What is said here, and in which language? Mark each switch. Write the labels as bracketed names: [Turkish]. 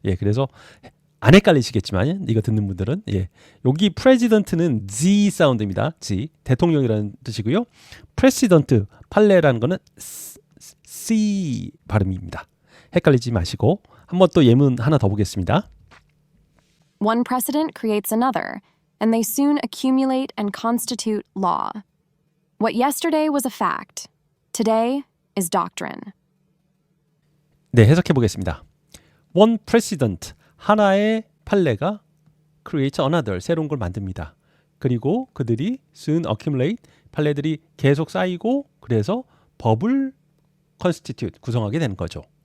[Korean] 그래서 안 헷갈리시겠지만 이거 듣는 분들은 여기 president는 Z 사운드입니다. Z 대통령이라는 뜻이고요. president 판례라는 거는 C 발음입니다. 헷갈리지 마시고 한번 또 예문 하나 더 보겠습니다. [English] One precedent creates another, and they soon accumulate and constitute law. What yesterday was a fact, today is doctrine. [Korean] 네, 해석해 보겠습니다. One precedent, 하나의 판례가 [English] creates another, [Korean] 새로운 걸 만듭니다. 그리고 그들이 [English] soon accumulate, [Korean] 판례들이 계속 쌓이고 그래서 법을 constitute, 구성하게 되는 거죠.